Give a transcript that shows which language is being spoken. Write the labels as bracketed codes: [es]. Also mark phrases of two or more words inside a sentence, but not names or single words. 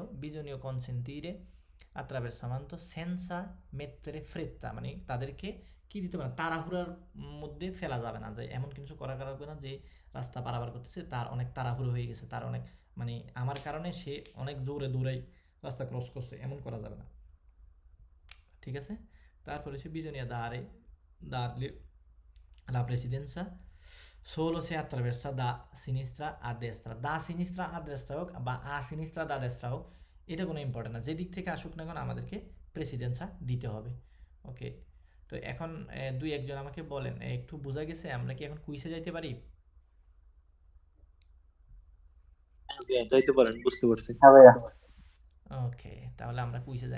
[it] bisogna consentire attraversamento senza mettere fretta, [bn] মানে তাদেরকে কি দিতে পারে, তাড়াহুড়ার মধ্যে ফেলা যাবে না, যে এমন কিছু করা যাবে না যে রাস্তা পারাবার করতেছে তার অনেক তাড়াহুড়ো হয়ে গেছে, তার অনেক মানে আমার কারণে সে অনেক জোরে দৌড়াই রাস্তা ক্রস করছে, এমন করা যাবে না, ঠিক আছে। তারপরে সে [it] bisogna darle la presidenza solo se attraversa da sinistra a destra, da sinistra a destra [bn] হোক বা [it] a sinistra da destra [bn] হোক, এটা কোনো ইম্পর্টেন্ট না, যে দিক থেকে আসুক না কেন আমাদেরকে প্রেসিডেন্সা দিতে হবে। ওকে, তো এখন 2-1 জন আমাকে বলেন একটু বোঝা গেছে, আমরা কি এখন কুইজে যাইতে পারি? যাইতে পারেন, বুঝতে পারছি। ওকে, তাহলে আমরা কুইজে যাই।